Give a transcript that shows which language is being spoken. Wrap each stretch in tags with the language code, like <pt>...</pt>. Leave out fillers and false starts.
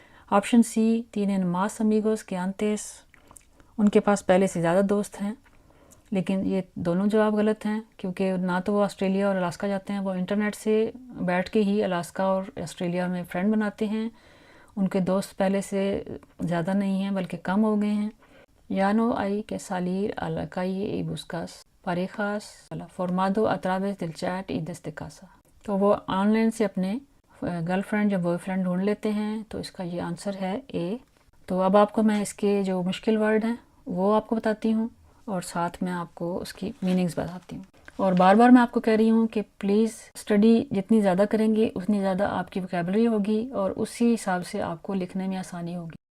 <ur>Option C</ur> <es>tienen más amigos que antes،</es> <ur>ان کے پاس پہلے سے زیادہ دوست ہیں. لیکن یہ دونوں جواب غلط ہیں، کیونکہ نہ تو وہ آسٹریلیا اور الاسکا جاتے ہیں، وہ انٹرنیٹ سے بیٹھ کے ہی الاسکا اور آسٹریلیا میں فرینڈ بناتے ہیں. ان کے دوست پہلے سے زیادہ نہیں ہیں بلکہ کم ہو گئے ہیں.</ur> <es>ya no hay que salir a la calle y buscas parejas formado a través del chat y desde casa،</es> <ur>تو وہ آن لائن سے اپنے گرل فرینڈ یا بوائے فرینڈ ڈھونڈ لیتے ہیں. تو اس کا یہ آنسر ہے اے. تو اب آپ کو میں اس کے جو مشکل ورڈ ہیں وہ آپ کو بتاتی ہوں، اور ساتھ میں آپ کو اس کی میننگز بتاتی ہوں. اور بار بار میں آپ کو کہہ رہی ہوں کہ پلیز اسٹڈی جتنی زیادہ کریں گے اتنی زیادہ آپ کی ویکیبلری ہوگی، اور اسی حساب سے آپ کو لکھنے میں آسانی ہوگی.</ur>